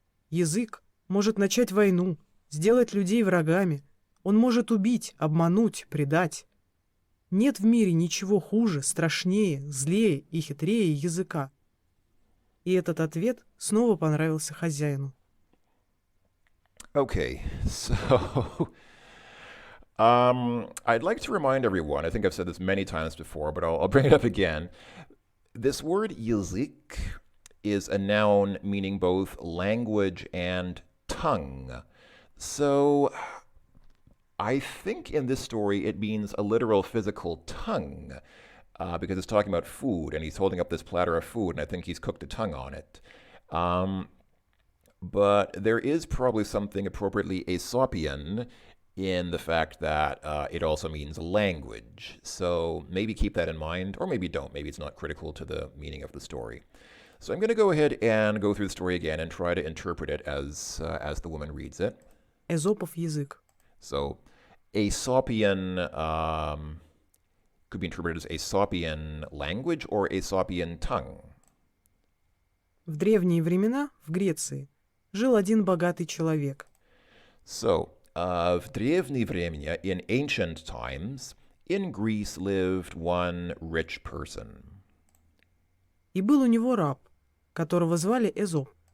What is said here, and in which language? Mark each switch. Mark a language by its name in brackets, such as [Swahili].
[Russian] Язык может начать войну, сделать людей врагами. Он может убить, обмануть, предать. Нет в мире ничего хуже, страшнее, злее и хитрее языка. И этот ответ снова понравился хозяину. [English] Okay, so I'd like to remind everyone, I think I've said this many times before, but I'll bring it up again. This word язык is a noun meaning both language and tongue. So I think in this story it means a literal physical tongue, because it's talking about food, and he's holding up this platter of food, and I think he's cooked a tongue on it. But there is probably something appropriately Aesopian in the fact that it also means language. So maybe keep that in mind, or maybe don't. Maybe it's not critical to the meaning of the story. So I'm going to go ahead and go through the story again and try to interpret it as the woman reads it. [Russian] Эзопов язык. [English] So Aesopian could be interpreted as Aesopian language or Aesopian tongue. [Russian] В древние времена в Греции жил один богатый человек. [English] So, [Russian] в древние времена, [English] in ancient times, in Greece lived one rich person. [Russian] И был у него раб, которого звали Эзоп.